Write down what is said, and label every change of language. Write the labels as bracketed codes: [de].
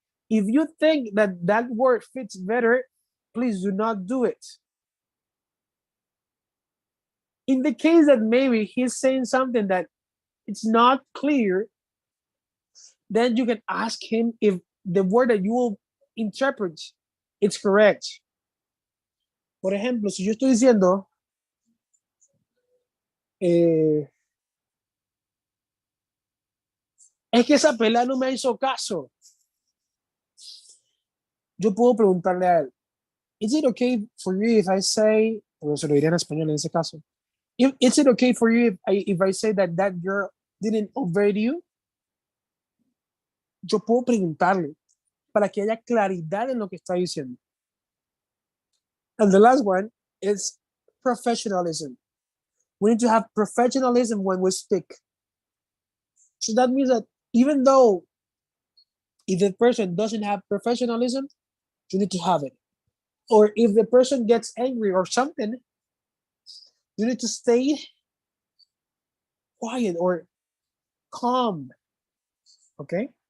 [en] If you think that that word fits better, please do not do it. In the case that maybe he's saying something that it's not clear, then you can ask him if the word that you will interpret is correct. [es] Por ejemplo, si yo estoy diciendo es que esa pelada no me hizo caso, yo puedo preguntarle a él, [en] is it okay for you if I say, [es] o se lo diré en español en ese caso, [en] is it okay for you if I say that that girl didn't obey you? [es] Yo puedo preguntarle para que haya claridad en lo que está diciendo. [en] And the last one is professionalism. We need to have professionalism when we speak. So that means that even though if the person doesn't have professionalism, you need to have it. Or if the person gets angry or something, you need to stay quiet or calm. Okay?